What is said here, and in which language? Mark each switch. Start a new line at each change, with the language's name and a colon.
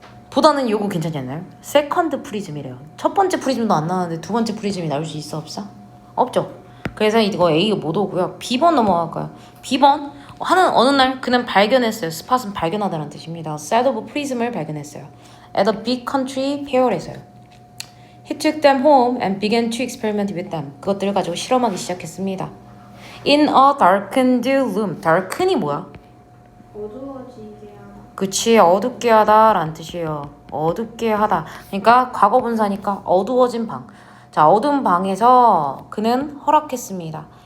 Korean: 보다는 요거 괜찮지 않나요? 세컨드 프리즘이래요. 첫 번째 프리즘도 안 나왔는데 두 번째 프리즘이 나올 수 있어 없어? 없죠. 그래서 이거 A가 못 오고요. B번 넘어갈까요? B번 어느 날 그는 발견했어요. 스팟은 발견하다는 뜻입니다.
English: Set of prism을
Korean: 발견했어요.
English: At a big country fair에서요. He took them home and began to experiment with them.
Korean: 그것들을 가지고 실험하기 시작했습니다.
English: In a darkened room. darken이
Korean: 뭐야? 어두워지게 하다. 그치, 어둡게 하다 라는 뜻이에요. 어둡게 하다. 그러니까 과거 분사니까 어두워진 방. 자, 어두운 방에서 그는 허락했습니다.